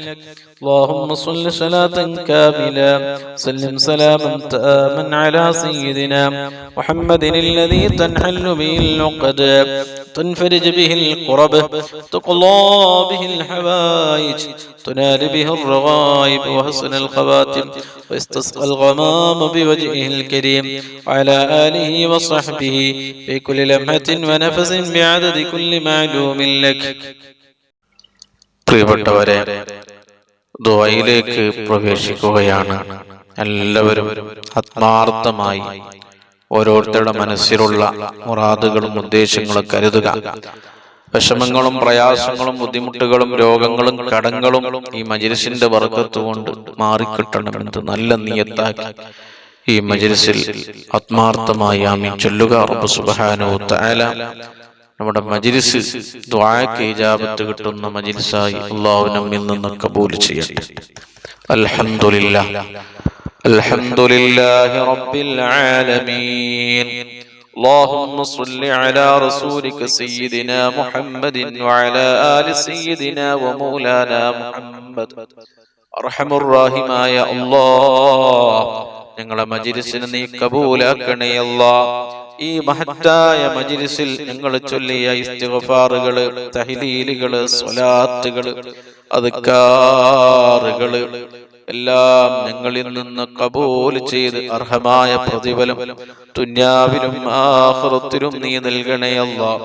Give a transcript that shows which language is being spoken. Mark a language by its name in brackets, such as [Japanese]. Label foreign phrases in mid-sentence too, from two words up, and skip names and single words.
[Arabic] اللهم صل صلاة كاملة سلم سلاما تاما على سيدنا محمد الذي تنحل به العقد تنفرج به الكرب تقضى به الحوائج تنال به الرغائب وحسن الخواتم ويستسقى الغمام بوجهه الكريم وعلى آله وصحبه في كل لمحة ونفس بعدد كل معلوم لك. [Malayalam] പ്രിയപ്പെട്ടവരെ, ദുആയിലേക്ക് പ്രവേശിക്കുകയാണ്. എല്ലാവരും ആത്മാർത്ഥമായി ഓരോരുത്തരുടെ മനസ്സിലുള്ള മുറാദുകളും ഉദ്ദേശങ്ങളും കരുതുക. വിഷമങ്ങളും പ്രയാസങ്ങളും ബുദ്ധിമുട്ടുകളും രോഗങ്ങളും കടങ്ങളും ഈ മജ്‌ലിസിന്റെ ബർക്കത്ത് കൊണ്ട് മാറിക്കിട്ടണമെന്ന് നല്ല നിയത്താക്കി ഈ മജ്‌ലിസിൽ ആത്മാർത്ഥമായി ആമീൻ ചൊല്ലുക. റബ്ബ് [Arabic] سبحانه وتعالى [Malayalam] നമ്മുടെ മജ്‌ലിസ് ദുആക്ക് ഇജാബത്ത് കിട്ടുന്ന മജ്‌ലിസായി അല്ലാഹു നമ്മിൽ നിന്ന് കബൂൽ ചെയ്യട്ടെ. [Arabic] الحمد لله الحمد لله رب العالمين. اللهم صل على رسولك سيدنا محمد وعلى آل سيدنا ومولانا محمد. [Malayalam] അർഹമുർ റഹീമായ അല്ലാഹ്, ഞങ്ങളുടെ മജ്‌ലിസിനെ നീ കബൂലാക്കണേ അല്ലാഹ്. ഈ മഹത്തായ മജ്‌ലിസിൽ ഞങ്ങൾ ചൊല്ലിയ ഇസ്തിഗ്ഫാറുകള്, തഹ്ലീലുകള്, സ്വലാത്തുകള്, അദ്കാറുകള് എല്ലാം ഞങ്ങളിൽ നിന്ന് കബൂൽ ചെയ്ത് അർഹമായ പ്രതിഫലം ദുനിയാവിലും ആഖിറത്തിലും നീ നൽകണേ അല്ലാഹ്.